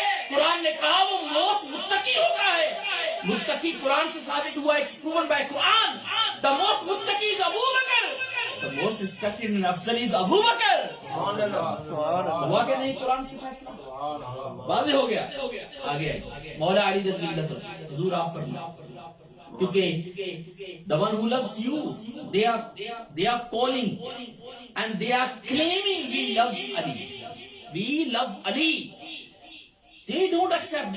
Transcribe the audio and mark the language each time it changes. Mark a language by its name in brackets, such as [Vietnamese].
[Urdu] قرآن نے کہا وہ موسٹ متقی ہوتا ہے. متقی قرآن سے ثابت ہوا, [English] it's proven by Quran. The most متقی is Abu Bakr. The most respected and افضل is Abu Bakr. [Urdu] ہوا کہ نہیں قرآن سے فیصلہ؟ واضح ہو گیا. آگے مولا علی رضی اللہ عنہ, حضور آپ فرمائیں, کیونکہ [English] the one who loves you, they are calling and they are claiming we love Ali. We love Ali. They don't accept.